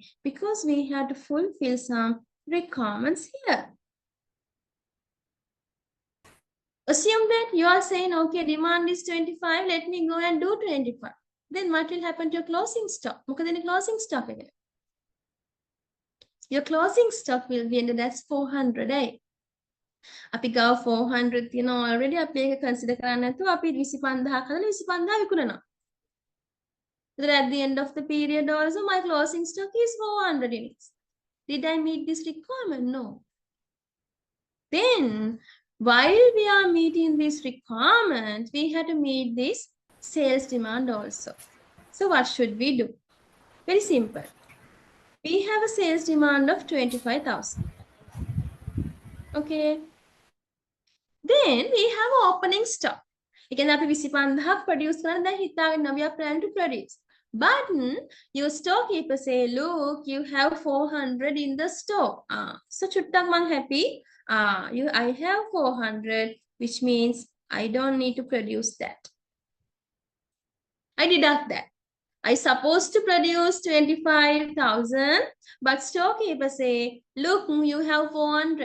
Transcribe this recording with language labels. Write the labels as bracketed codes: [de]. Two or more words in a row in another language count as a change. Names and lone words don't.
[en] Because we have to fulfill some requirements here. Assume that you are saying, okay, demand is 25, let me go and do 25. Then what will happen to your closing stock? Closing stock again. Your closing stock will be ended as 400. [si] අපි ගාව 400 තියෙනවා already අපි ඒක consider කරන්නේ නැතුව අපි 25000 කරලා 25000 විකුණනවා. [en] Then at the end of the period also my closing stock is 400 units. Did I meet this requirement? No. Then while we are meeting this requirement, we had to meet this sales demand also. So what should we do? Very simple. We have a sales demand of 25,000. Okay. Then we have opening stock. [si] ඒ කියන්නේ අපි 25000 produce කරන දැන් හිතාගෙන [en] we are planning to produce. But your storekeeper say, look, you have 400 in the store. [si] So චුට්ටක් මං happy. [en] I have 400, which means I don't need to produce that. I deduct that. I supposed to produce 25,000, but storekeeper say, look, you have 400.